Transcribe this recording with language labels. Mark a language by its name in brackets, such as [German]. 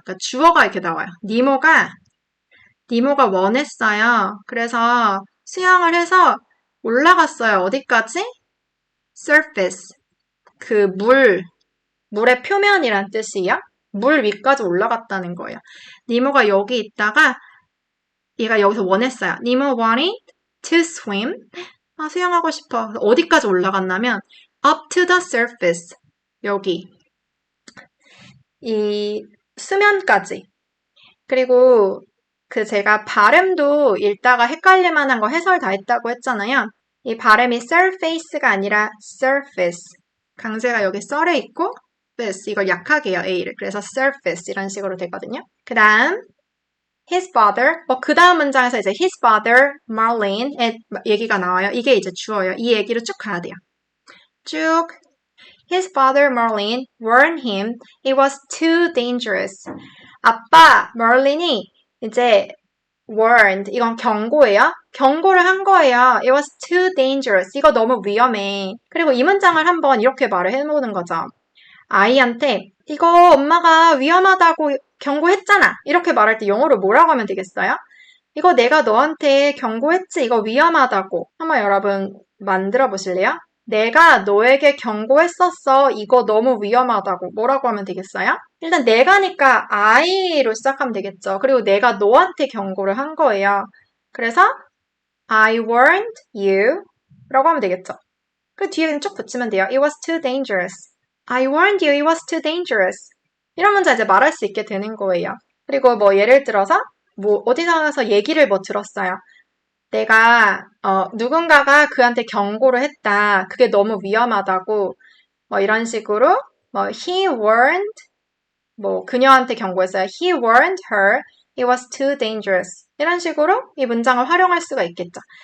[Korean] 그러니까 주어가 이렇게 나와요. 니모가 원했어요. 그래서 수영을 해서 올라갔어요. 어디까지? surface. 물의 표면이란 뜻이에요. 물 위까지 올라갔다는 거예요. 니모가 여기 있다가 얘가 여기서 원했어요. [English] 니모 wanted to swim. [Korean] 수영하고 싶어. 어디까지 올라갔냐면 [English] up to the surface. [Korean] 여기. 이 수면까지. 그리고 제가 발음도 읽다가 헷갈릴 만한 거 해설 다 했다고 했잖아요. 이 발음이 surface가 아니라 surface. 강세가 여기 썰에 있고 face 이걸 약하게 해요. A를. 그래서 surface 이런 식으로 되거든요. 그 다음 his father. 그 다음 문장에서 이제 his father, Marlene의 얘기가 나와요. 이게 이제 주어예요. 이 얘기로 쭉 가야 돼요. 쭉 [English] His father Merlin warned him it was too dangerous. [Korean] 아빠 멀린이 이제 warned 이건 경고예요. 경고를 한 거예요. [English] It was too dangerous. [Korean] 이거 너무 위험해. 그리고 이 문장을 한번 이렇게 말을 해보는 거죠. 아이한테 이거 엄마가 위험하다고 경고했잖아. 이렇게 말할 때 영어로 뭐라고 하면 되겠어요? 이거 내가 너한테 경고했지. 이거 위험하다고. 한번 여러분 만들어 보실래요? 내가 너에게 경고했었어. 이거 너무 위험하다고. 뭐라고 하면 되겠어요? 일단 내가니까 I로 시작하면 되겠죠. 그리고 내가 너한테 경고를 한 거예요. 그래서 [English] I warned you [Korean] 라고 하면 되겠죠. 그 뒤에 쭉 붙이면 돼요. [English] It was too dangerous. I warned you, it was too dangerous. [Korean] 이런 문제 이제 말할 수 있게 되는 거예요. 그리고 뭐 예를 들어서 뭐 어디서 얘기를 뭐 들었어요. 내가 누군가가 그한테 경고를 했다. 그게 너무 위험하다고 뭐 이런 식으로 뭐 [English] he warned [Korean] 뭐 그녀한테 경고했어요. [English] He warned her it was too dangerous. [Korean] 이런 식으로 이 문장을 활용할 수가 있겠죠.